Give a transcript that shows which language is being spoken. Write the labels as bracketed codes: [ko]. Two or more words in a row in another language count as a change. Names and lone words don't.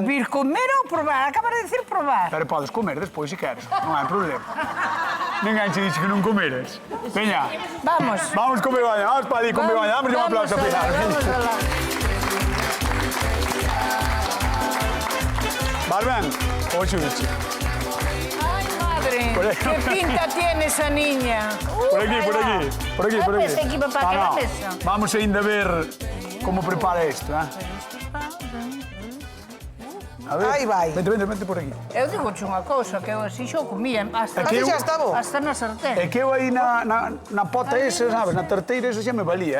[gl] vir comer ou probar? [es] Acaba de decir probar. [gl] Pero podes comer despois, se queres, non hai problema. Ninguén che dixe que non comeres. Veña, Vamos. vamos con Begoña, vamos para ali con Begoña, damos un aplauso a Pilar. Vamos alá. Vas ben? O xuxe. [es] Ay, madre, Por ahí. qué pinta tiene esa niña. Por aquí, por aquí, por aquí, por aquí. Pensé que iba para aquela mesa. [gl] Vamos ainda a ver como prepara isto, A ver. Aí vai. [es] Vente por aquí. [gl] Eu digo unha cousa, que eu así xo comía hasta, Aquí xa está bo. hasta na sartén. É que eu aí na pota esa, sabes, na tarteira esa xa me valía,